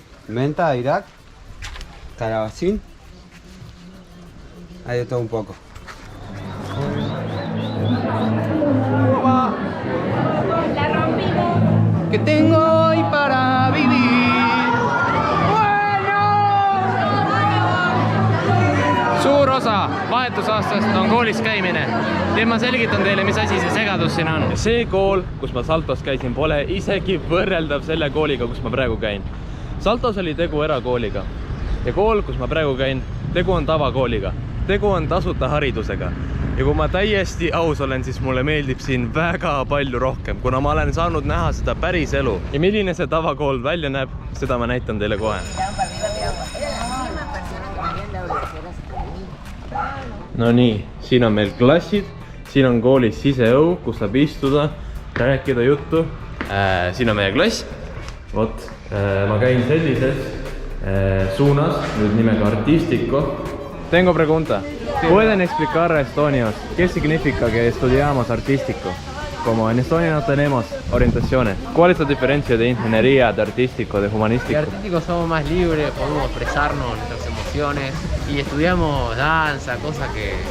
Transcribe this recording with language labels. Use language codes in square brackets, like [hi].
[es] Menta, Irak, calabacín. Hay de todo un poco. La rompimos. ¿Qué tengo hoy para vivir? [et] Suur osa vahetusaastast on koolis käimine. Nüüd ma selgitan teile, mis asi see segadus siin on. See kool, kus ma Saltos käisin, pole isegi võrreldav selle kooliga, kus ma praegu käin. Saltos oli tegu erakooliga ja kool, kus ma praegu käin, tegu on tavakooliga. Tegu on tasuta haridusega. Ja kui ma täiesti aus olen, siis mulle meeldib siin väga palju rohkem, kuna ma olen saanud näha seda päris elu. Ja milline see tavakool välja näeb, seda ma näitan teile kohe. No nii, siin on meil klassid, siin on koolis siseõu, kus saab istuda, rääkida juttu. Siin on meie klass. Vot, ma käin sellises suunas, nüüd nimega Artistico. [es] Tengo pregunta. ¿Pueden explicar a estonios qué significa que estudiamos artístico? Como en Estonia no tenemos orientaciones. ¿Cuál es la diferencia de ingeniería, de artístico, de humanístico? De artístico somos más libres, podemos expresarnos nuestras emociones y estudiamos danza, cosas que...